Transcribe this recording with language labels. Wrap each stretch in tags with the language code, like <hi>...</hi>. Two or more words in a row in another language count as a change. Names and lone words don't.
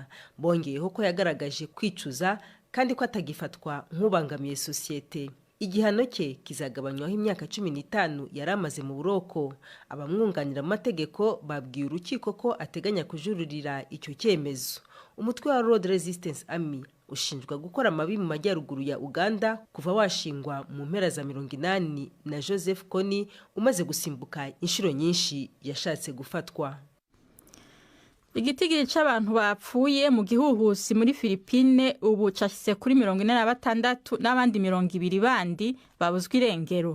<rw>Bongeyeho ko yagaragaje kwicuza kandi ko atagifatwa nk'ubangamiye sosiyete. Igihano cye kizagabanywaho imyaka 15 yaramaze mu buroko. Abamwunganira mu mategeko babwiye urukiko ko ateganya kujuririra icyo cyemezo. Umutwe wa Road Resistance Army ushinjwa gukora amabi mu majyaruguru ya Uganda kuva washingwa mu mpera za 80 na Joseph Kony umaze gusimbuka inshuro nyinshi yashatse gufatwa.</rw> <rn>Igitigiri c'abantu bapfuye mu gihuhusi muri Philippine ubu cashitse kuri 46 n'abandi 200 bandi babuzwe irengero.</rn>